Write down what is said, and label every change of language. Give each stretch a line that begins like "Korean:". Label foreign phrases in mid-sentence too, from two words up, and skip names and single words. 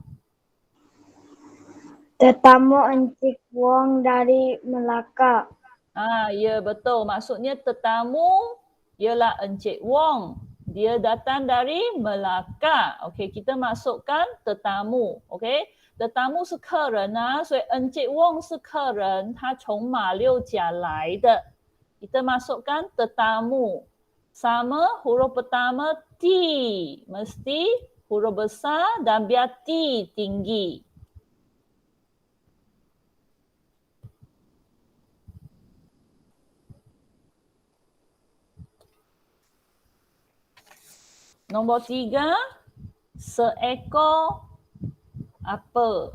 Malay: Tetamu Encik Wong dari Melaka. Ya betul. Maksudnya tetamu ialah Encik Wong. Dia datang dari Melaka. Okey, kita masukkan tetamu. Okey, tetamu
Chinese: 是客人啊，所以 Encik Wong 是客人，他从马六甲来的。
Malay: Kita masukkan tetamu. Sama huruf pertama T. Mesti huruf besar dan biar T tinggi. Nombor 3, seekor apa?